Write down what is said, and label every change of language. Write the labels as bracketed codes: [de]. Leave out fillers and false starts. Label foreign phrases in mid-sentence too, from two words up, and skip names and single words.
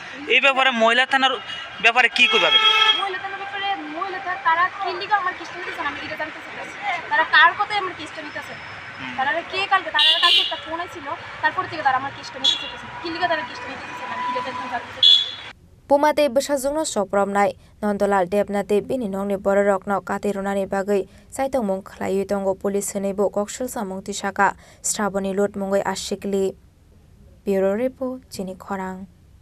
[bn] এই ব্যাপারে মহিলা থানার ব্যাপারে কি কইবা? মহিলা থানার ব্যাপারে তারা কি লিগা আমার কেসটা নিতেছে না, আমি এটা জানতে চাইতেছি। তারা কার কথায় আমার কেসটা নিতেছে? তারা কালকে একটা ফোন আইছিল, তারপর থেকে তারা আমার কেসটা নিতে চাইতেছে। কি লিগা তারা কেসটা নিতেছে না, আমি এটা জানতে চাইতেছি। [trp] पुमाते बसाजुंनो सप्रमनाय नन्दलाल देबनाते बिनि नंनि बररकनो कातेरुनानि बागै साइतंग मुं खलायो दंगो पुलिस होनैबो कक्सलसा मुंति साका स्ट्राबनि लुट मुंगै आशिकलि [en] bureau report [trp] चिनि खरां।